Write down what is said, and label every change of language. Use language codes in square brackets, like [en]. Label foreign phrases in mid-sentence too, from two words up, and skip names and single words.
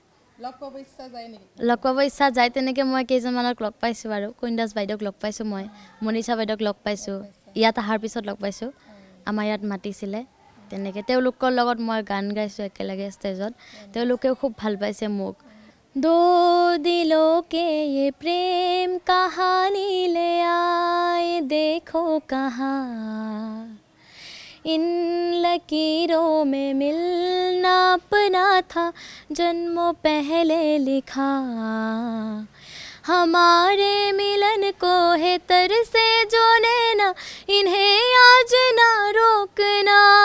[as] লগ পাব ইচ্ছা যায় নেকি? লগ পাব ইচ্ছা যায়, তেনেকৈ মই কেইজনমানক লগ পাইছোঁ আৰু কুইন দাস বাইদেউক লগ পাইছোঁ, মই মনীষা বাইদেউক লগ পাইছোঁ, ইয়াত অহাৰ পিছত লগ পাইছোঁ, আমাৰ ইয়াত মাতিছিলে তেনেকৈ। তেওঁলোকৰ লগত মই গান গাইছোঁ একেলগে ষ্টেজত, তেওঁলোকেও খুব ভাল পাইছে মোক। [hi] दो दिलों के ये प्रेम कहानी ले आए देखो कहाँ, इन लकीरों में मिलना अपना था जन्मों पहले लिखा, हमारे मिलन को है तरसे जो नैना इन्हें आज ना रोकना,